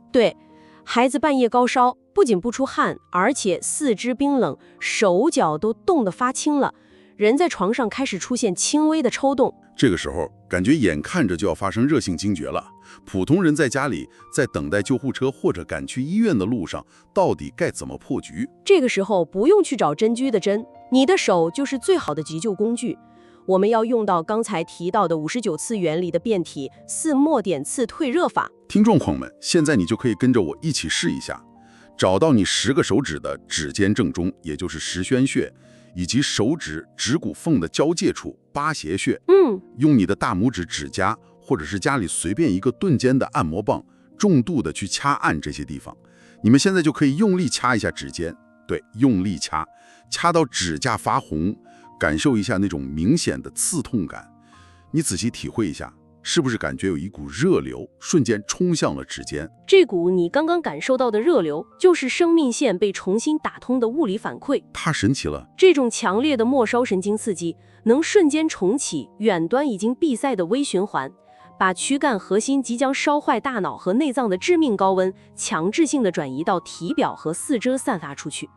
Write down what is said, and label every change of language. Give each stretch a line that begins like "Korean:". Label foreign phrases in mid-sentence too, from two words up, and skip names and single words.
Chinese: 對，孩子半夜高燒，不僅不出汗，而且四肢冰冷，手脚都冻得發青了。人在床上開始出現輕微的抽動，這個時候感覺眼看着就要發生熱性驚厥了。普通人在家裡，在等待救護車或者趕去醫院的路上，到底該怎麼破局？這個時候不用去找針灸的針，你的手就是最好的急救工具。我們要用到剛才提到的59次原理的變體4末點刺退熱法。聽众朋友們，現在你就可以跟着我一起試一下，找到你10個手指的指尖正中，也就是十宣穴，以及手指指骨縫的交界處八邪穴。用你的大拇指指甲，或者是家裡隨便一個钝尖的按摩棒，重度的去掐按這些地方。你们現在就可以用力掐一下指尖，对，用力掐，掐到指甲發紅，感受一下那種明顯的刺痛感。你仔細體會一下，是不是感覺有一股熱流瞬間衝向了指尖？這股你剛剛感受到的熱流，就是生命線被重新打通的物理反饋。太神奇了！這種強烈的末梢神經刺激，能瞬間重啟遠端已經閉塞的微循環，把軀幹核心即將燒壞大腦和內臟的致命高溫，強制性的轉移到體表和四肢散發出去。